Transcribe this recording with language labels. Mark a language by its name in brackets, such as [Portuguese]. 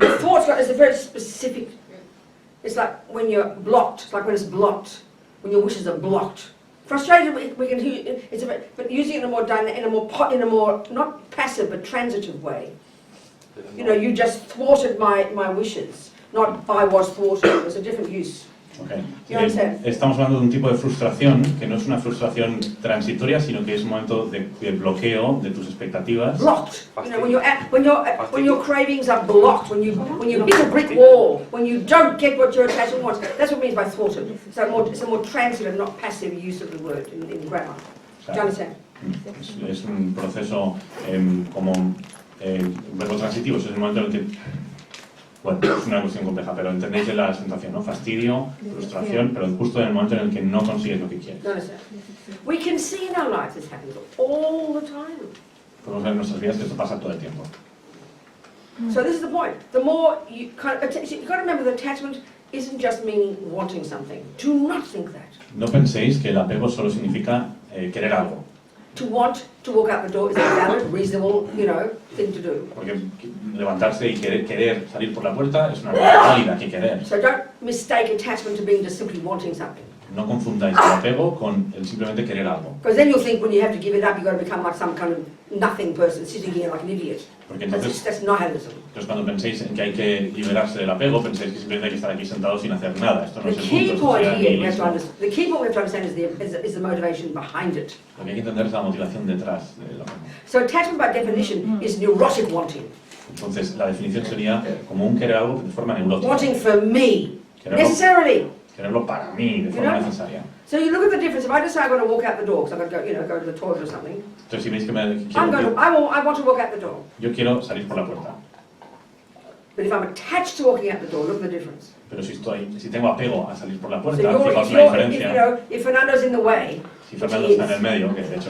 [English] Thoughts is a very specific. It's like when you're blocked. It's like when it's blocked. When your wishes are blocked. Frustrated, we can hear. It's but using it in a more not passive but transitive way. You know, you just thwarted my wishes. Not I was thwarted. It was a different use. Okay. You understand? [Spanish] Estamos hablando de un tipo de frustración que no es una frustración transitoria, sino que es un momento de bloqueo de tus expectativas. [English] Blocked. You know, when your cravings are blocked, when you hit a brick wall, when you don't get what your attachment wants. That's what it means by thwarted. So it's a more transitive, not passive use of the word in grammar. Do you understand? [Spanish] Es un proceso como un verbo transitivo, es el momento en el que, bueno, es una cuestión compleja, pero entendéis la sensación, ¿no? Fastidio, frustración, pero justo en el momento en el que no consigues lo que quieres. [English] Do you understand? We can see in our lives this happens all the time. [Spanish] Podemos ver en nuestras vidas que esto pasa todo el tiempo. [English] So this is the point. The more you've got to remember that attachment isn't just meaning wanting something. Do not think that. [Spanish] No penséis que el apego solo significa querer algo. [English] To want to walk out the door is a valid, reasonable, thing to do. [Spanish] Porque levantarse y querer salir por la puerta es una cosa válida que querer. [English] So don't mistake attachment to being just simply wanting something. [Spanish] No confundáis el apego con el simplemente querer algo. [English] Because then you'll think when you have to give it up, you've got to become like some kind of nothing person sitting here like an idiot. [Spanish] Porque entonces, [English] That's nihilism. [Spanish] entonces cuando penséis en que hay que liberarse del apego, penséis que simplemente hay que estar aquí sentados sin hacer nada. Esto no [English] The [Spanish] es el [English] key [Spanish] punto. [English] point [Spanish] Esto [English] here we have to sería understand. The key point we have to understand is the motivation behind it. [Spanish] Lo que hay que entender es la motivación detrás del apego. [English] So attachment by definition is neurotic wanting. [Spanish] Entonces, la definición sería como un querer algo de forma neurótica. [English] Wanting for me. [Spanish] Querer algo [English] Necessarily. [Spanish] tenerlo para mí, de forma necesaria. [English] So you look at the difference. If I decide I'm going to walk out the door because I'm going to go to the toilet or something. [Spanish] Entonces, si veis que [English] I want to walk out the door. [Spanish] yo quiero salir por la puerta. [English] But if I'm attached to walking out the door, look at the difference. [Spanish] Pero si tengo apego a salir por la puerta, [English] So [Spanish] fijaos la diferencia. [English] if Fernando's in the way, [Spanish] Si Fernando está en el medio, que de hecho